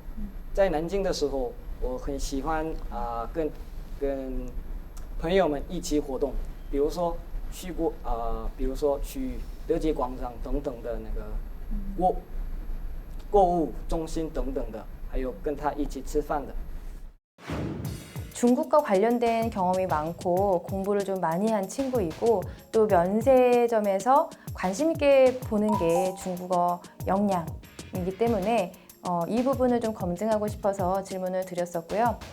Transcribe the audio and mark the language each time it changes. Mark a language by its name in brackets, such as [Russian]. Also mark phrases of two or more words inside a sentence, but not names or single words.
[Chinese] 在南京的时候，我很喜欢跟朋友们一起活动，比如说去德节广场等等的那个购物中心等等的，还有跟他一起吃饭的。 [Korean] 중국과 관련된 경험이 많고 공부를 좀 많이 한 친구이고 또 면세점에서 관심 있게 보는 게 중국어 역량이기 때문에 이 부분을 좀 검증하고 싶어서 질문을 드렸었고요.